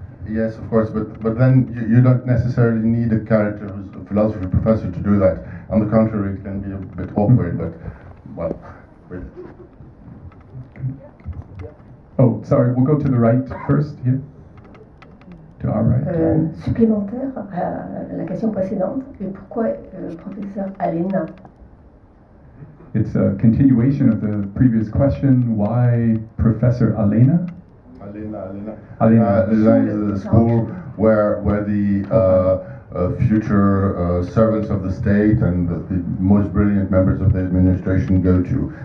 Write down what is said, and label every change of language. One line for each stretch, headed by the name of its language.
English: Yes, of course, but then you don't necessarily need a character who's a philosophy professor to do that. On the contrary, it can be a bit awkward, but, well... Oh, sorry, we'll go to the right first, here. To our right.
French: Supplémentaire à la question précédente, et pourquoi professeur Alena?
English: It's a continuation of the previous question. Why Professor Alena? Alena is the school where the future servants of the state and the most brilliant members of the administration go to.